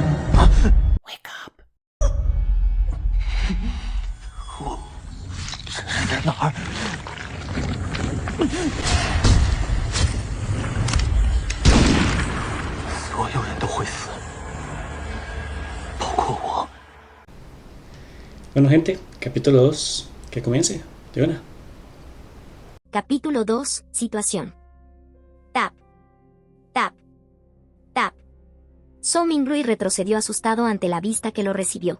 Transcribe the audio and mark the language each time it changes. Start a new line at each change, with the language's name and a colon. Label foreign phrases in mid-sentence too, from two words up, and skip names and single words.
English: Wake up！
Chinese: 我这是在哪儿？所有人都会死，包括我。
Spanish: Bueno, gente, capítulo 2, que comience, de una. Capítulo 2, situación. Tap. Tap. Tap. Zhou Mingrui retrocedió asustado ante la vista que lo recibió.